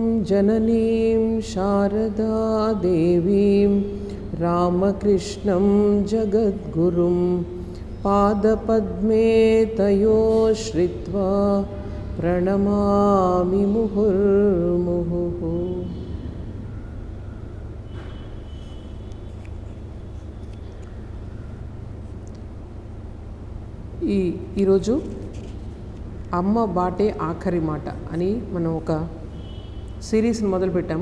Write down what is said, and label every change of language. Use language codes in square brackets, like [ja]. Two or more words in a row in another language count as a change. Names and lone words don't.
[sa] जननीं शारदा देवीं रामकृष्णं जगद्गुरुं पादपद्मे तयो श्रित्वा प्रणमामि मुहुर्मुहुः। [te] ఈరోజు అమ్మ బాటే ఆఖరి మాట అని మనం ఒక సిరీస్ని మొదలుపెట్టాము.